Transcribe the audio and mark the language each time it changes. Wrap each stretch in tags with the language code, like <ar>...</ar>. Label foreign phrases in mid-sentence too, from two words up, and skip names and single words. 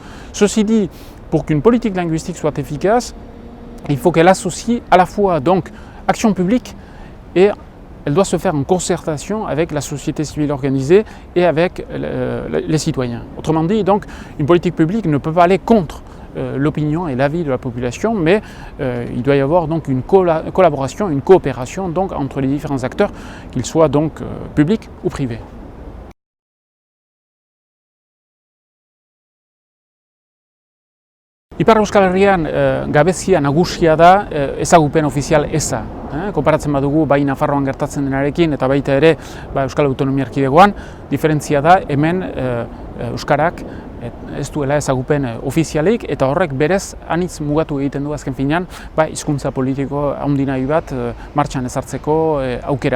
<fr>Ceci dit, pour qu'une politique linguistique soit efficace, il faut qu'elle associe à la fois donc action publique et elle doit se faire en concertation avec la société civile organisée et avec les citoyens. Autrement dit, donc, une politique publique ne peut pas aller contre l'opinion et l'avis de la population, mais il doit y avoir donc une collaboration, une coopération donc, entre les différents acteurs, qu'ils soient donc publics ou privés.</fr> <eu>Ipar Euskal Herrian gabezia nagusia da ezagupen ofizial eza. Konparatzen badugu bai Nafarroan gertatzen denarekin eta baita ere Euskal Autonomia Erkidegoan, diferentzia da hemen euskarak ez duela ezagupen ofizialik eta horrek berez anitz mugatu egiten du azken finean hizkuntza politiko handi nahi bat martxan ezartzeko aukera.</eu>